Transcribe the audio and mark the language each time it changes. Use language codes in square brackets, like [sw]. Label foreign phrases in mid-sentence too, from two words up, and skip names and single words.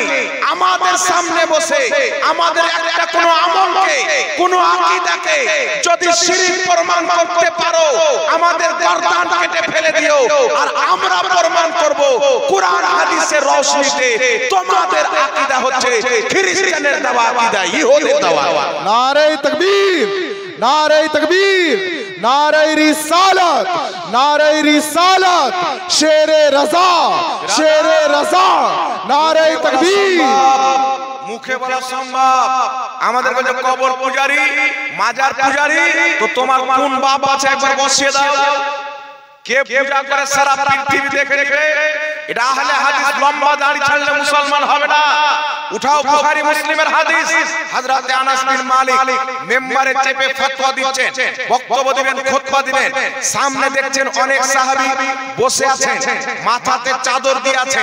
[bn] আমাদের সামনে বসে আমাদের একটা কোন আমলকে, কোন আকীদাকে যদি শিরক প্রমাণ করতে পারো, আমাদের গর্দান কেটে ফেলে দিও, আর আমরা প্রমাণ করব কুরআন হাদিসের রওশনীতে তোমাদের আকীদা হচ্ছে খ্রিস্টানের দেওয়া আকীদা, ইহুদির দেওয়া। [ur] نعرے تکبیر، نعرے تکبیر، نعرے رسالت، نعرے رسالت, شیرے رضا، شیرے رضا، نعرے تکبیر. [bn] মুখে বলা সম্ভব, আমাদের কাছে কবর পূজারি, মাজার পূজারি, তো তোমার কোন বাপ আছে একবার বসিয়ে দাও। কে পূজা করে সারা পৃথিবী দেখে নেবে। এটা আহলে হাদিস লম্বা দাড়ি ছাড়লে মুসলমান হবে না। উঠাও বুখারী মুসলিমের হাদিস, হযরত আনাস বিন মালিক মেম্বারে চেপে ফতোয়া দিচ্ছেন, বক্তব্য দিবেন, খুতবা দিবেন, সামনে দেখছেন অনেক সাহাবী বসে আছেন, মাথাতে চাদর দিয়ে আছেন।